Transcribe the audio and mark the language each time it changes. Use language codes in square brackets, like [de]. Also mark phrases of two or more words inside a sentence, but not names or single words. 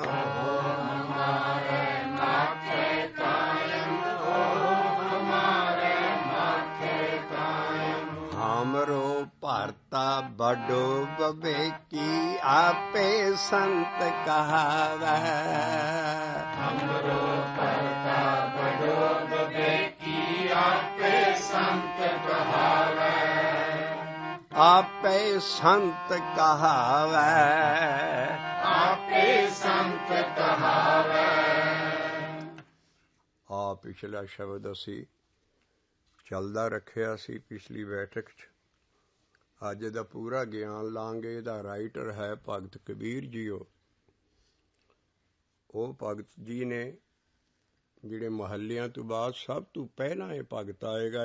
[hi] हमारे माथे कायम, ओहो हमारे माथे कायम। हमरो भरता बड़ो बबेकी, आपे संत कहावै। हमरो भरता बड़ो विवेकी, आपे संत कहावै। आपे संत कहावै। आपे संत कहावै। [pa] ਆ ਪਿਛਲਾ ਸ਼ਬਦ ਅਸੀਂ ਚੱਲਦਾ ਰੱਖਿਆ ਸੀ ਪਿਛਲੀ ਬੈਠਕ 'ਚ। ਅੱਜ ਦਾ ਪੂਰਾ ਗਿਆਨ ਲਾਂਗੇ। ਇਹਦਾ ਰਾਈਟਰ ਹੈ ਭਗਤ ਕਬੀਰ ਜੀਓ। ਉਹ ਭਗਤ ਜੀ ਨੇ ਜਿਹੜੇ ਮਹੱਲਿਆਂ ਤੋਂ ਬਾਅਦ ਸਭ ਤੋਂ ਪਹਿਲਾਂ ਇਹ ਭਗਤ ਆਏਗਾ।